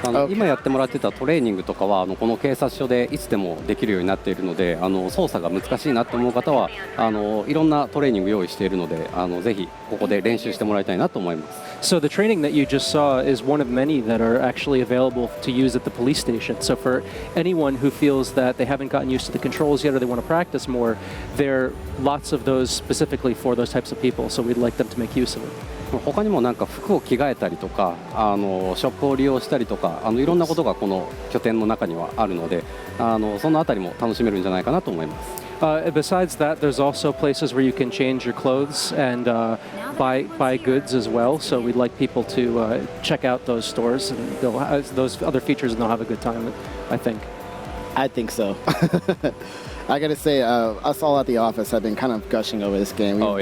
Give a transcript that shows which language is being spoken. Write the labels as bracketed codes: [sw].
[ja] 今やってもらってたトレーニングとかはこの警察署でいつでもできるようになっているので、操作が難しいなと思う方はいろんなトレーニング用意しているので、ぜひここで練習してもらいたいなと思います。 [en] So the training that you just saw is one of many that are actually available to use at the police station. So for anyone who feels that they haven't gotten used to the controls yet or they want to practice more, there are lots of those specifically for those types of people. So we'd like them to make use of it. [ja] 他にもなんか服を着替えたりとか、ショップを利用したりとか、いろんなことがこの拠点の中にはあるので、そのあたりも楽しめるんじゃないかなと思います。 [en] Besides that, there's also places where you can change your clothes and buy goods as well. So we'd like people to check out those stores, and they'll have those other features, and they'll have a good time, I think. I think so. I gotta say, us all at the office have been kind of gushing over this game.